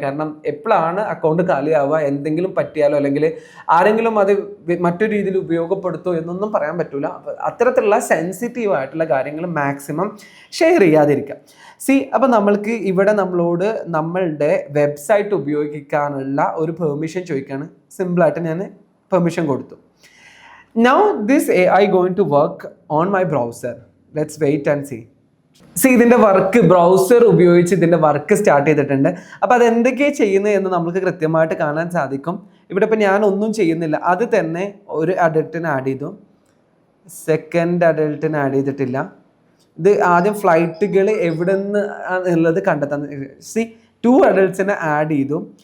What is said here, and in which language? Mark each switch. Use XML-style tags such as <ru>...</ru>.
<ml>കാരണം എപ്പോഴാണ് അക്കൗണ്ട് കാലിയാവുക, എന്തെങ്കിലും പറ്റിയാലോ അല്ലെങ്കിൽ ആരെങ്കിലും അത് മറ്റൊരു രീതിയിൽ ഉപയോഗപ്പെടുത്തോ എന്നൊന്നും പറയാൻ പറ്റില്ല. അപ്പോൾ അത്തരത്തിലുള്ള സെൻസിറ്റീവ് ആയിട്ടുള്ള കാര്യങ്ങൾ മാക്സിമം ഷെയർ ചെയ്യാതിരിക്കുക. അപ്പോൾ നമ്മൾക്ക് ഇവിടെ നമ്മളോട് നമ്മളുടെ വെബ്സൈറ്റ് ഉപയോഗിക്കാനുള്ള ഒരു പെർമിഷൻ ചോദിക്കുകയാണ്. സിമ്പിളായിട്ട് ഞാൻ പെർമിഷൻ കൊടുത്തു.</ml> <en>Now this AI going to work on my browser. Let's wait and see.</en> <ml>ഇതിൻ്റെ വർക്ക് ബ്രൗസർ ഉപയോഗിച്ച് ഇതിൻ്റെ വർക്ക് സ്റ്റാർട്ട് ചെയ്തിട്ടുണ്ട്. അപ്പോൾ അത് എന്തൊക്കെയാണ് ചെയ്യുന്നത് എന്ന് നമുക്ക് കൃത്യമായിട്ട് കാണാൻ സാധിക്കും. ഇവിടെ ഇപ്പോൾ ഞാൻ ഒന്നും ചെയ്യുന്നില്ല, അത് തന്നെ ഒരു അഡൽട്ടിന് ആഡ് ചെയ്തു, സെക്കൻഡ് അഡൽട്ടിന് ആഡ് ചെയ്തിട്ടില്ല. ഇത് ആദ്യം ഫ്ലൈറ്റുകൾ എവിടെ നിന്ന് ഉള്ളത് കണ്ടെത്താൻ 2 അഡൽട്ട്സിനെ ആഡ് ചെയ്തു.</ml>